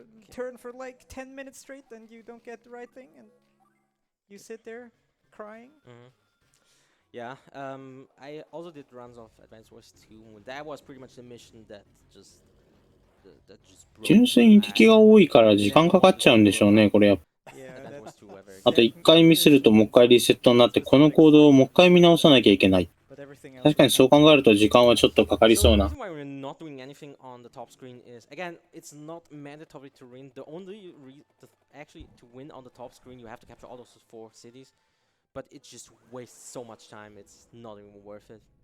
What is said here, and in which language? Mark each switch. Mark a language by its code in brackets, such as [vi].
[en] Turn for like 10 minutes straight and you don't get the right thing and you sit there crying. Yeah, I also did runs of Advance Wars 2. That was pretty much the mission that just broke. [ja] 純粋に敵が多いから時間かかっちゃうんでしょうね、これやっぱ。あと1回ミスるともう1回リセットになってこのコードをもう1回見直さなきゃいけない。確かにそう考えると時間はちょっとかかりそうな。 [en] So the reason why we're not doing anything on the top screen is, again, it's not mandatory to win. The only actually to win on the top screen, you have to capture all those 4 cities. But it just wastes so much time, it's not even worth it.